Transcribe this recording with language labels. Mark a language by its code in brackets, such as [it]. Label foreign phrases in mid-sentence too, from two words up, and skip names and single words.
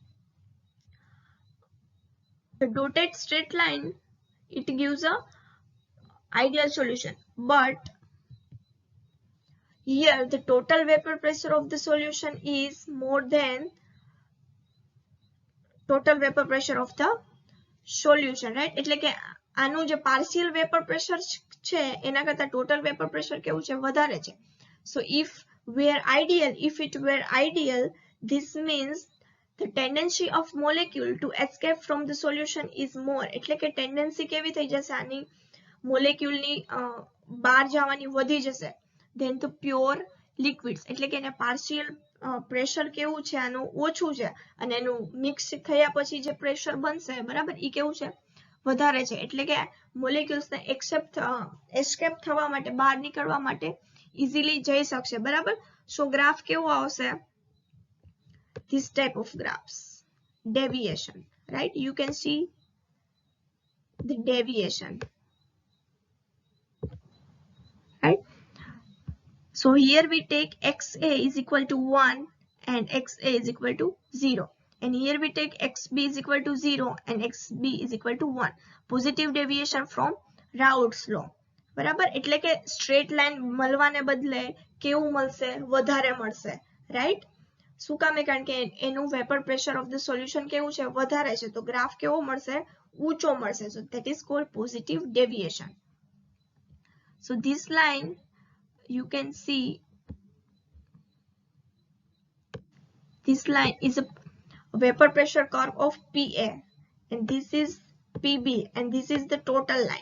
[en] The dotted straight line, it gives a ideal solution, but here the total vapor pressure of the solution is more than total vapor pressure of the solution, right? [gu] એટલે કે આનું જે [en] partial vapor pressure [gu] છે એના કરતા [en] total vapor pressure [gu] કેવું છે? વધારે છે. [en] So if it were ideal, this means the tendency of molecule to escape from the solution is more. [gu] એટલે કે ટેન્ડન્સી કેવી થઈ જશે આની? મોલેક્યુલની બહાર જવાની વધી જશે [en] then the pure liquids, [gu] એટલે કે એને પાર્શિયલ પ્રેશર કેવું છે આનું? ઓછું છે, અને એનું મિક્સ થયા પછી જે પ્રેશર બનશે, બરાબર, ઈ કેવું છે? વધારે છે. એટલે કે મોલેક્યુલ્સ ને એસ્કેપ થવા માટે, બહાર નીકળવા માટે ઇઝીલી જઈ શકશે, બરાબર. [en] so graph [gu] કેવો આવશે? [en] This type of graphs, deviation, right? You can see the deviation, right? So here we take XA is equal to 1 and XA is equal to 0. And here we take XB is equal to 0 and XB is equal to 1. Positive deviation from Raoult's law. [gu] બરાબર, એટલે કે [en] straight line [gu] મળવાને બદલે કેવું મળશે? વધારે મળશે, રાઈટ? શું કામે? કારણ કે એનું [en] vapor pressure of the solution [gu] કેવું છે? વધારે છે, તો ગ્રાફ કેવો મળશે? ઊંચો મળશે. [en] So that is called positive deviation. So this line you can see, this line is a vapor pressure curve of PA, and this is PB, and this is the total line.